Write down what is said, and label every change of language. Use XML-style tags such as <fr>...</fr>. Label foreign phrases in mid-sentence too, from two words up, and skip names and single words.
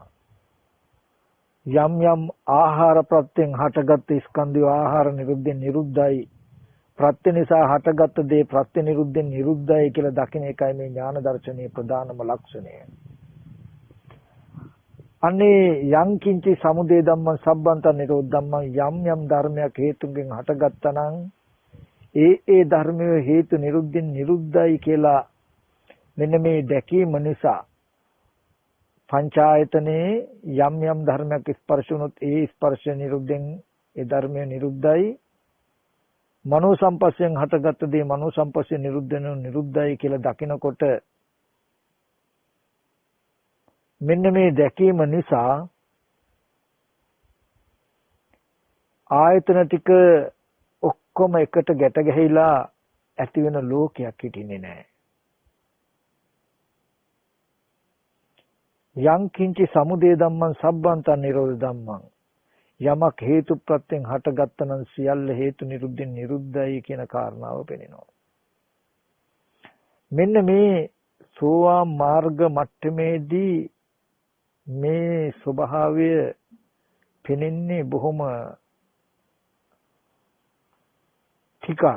<si>යම් යම් ආහාර ප්‍රත්‍යයෙන් හටගත් ස්කන්ධය ආහාර නිරුද්ධෙන් නිරුද්ධයි. ප්‍රත්‍ය නිසා හටගත් දේ ප්‍රත්‍ය නිරුද්ධෙන් නිරුද්ධයි කියලා දකින එකයි මේ ඥාන දර්ශනයේ ප්‍රධානම ලක්ෂණය.</si> <pi>අනේ යං කිංචි සමුදය ධම්මං සබ්බන්ත නිරෝධ ධම්මං</pi> <si>යම් යම් ධර්මයක් හේතුන්ගෙන් හටගත්තා නම් ඒ ධර්මයේ හේතු නිරුද්ධෙන් නිරුද්ධයි කියලා මෙන්න මේ දැකීම නිසා පංචායතනේ යම් යම් ධර්මයක් ස්පර්ශ වුණොත් ඒ ස්පර්ශ නිරුද්ධෙන් ඒ ධර්මය නිරුද්ධයි. මනෝ සම්පස්යෙන් හටගත් දේ මනෝ සම්පස්යෙන් නිරුද්ධයි කියලා දකිනකොට මෙන්න මේ දැකීම නිසා ආයතන ටික ඔක්කොම එකට ගැට ගැහිලා ඇති වෙන ලෝකයක් හිටින්නේ නැහැ.</si> <pi>යං කිංචි සමුදය ධම්මං සබ්බන්ත නිරෝධ ධම්මං</pi> <si>යමක් හේතු ප්‍රත්‍යයෙන් හටගත්තනම් සියල්ල හේතු නිරුද්ධෙන් නිරුද්ධයි කියන කාරණාව පෙනෙනවා. මෙන්න මේ සෝවාන් මාර්ග මට්ටමේදී මේ ස්වභාවය පෙනෙන්නේ බොහොම ටිකයි.</si>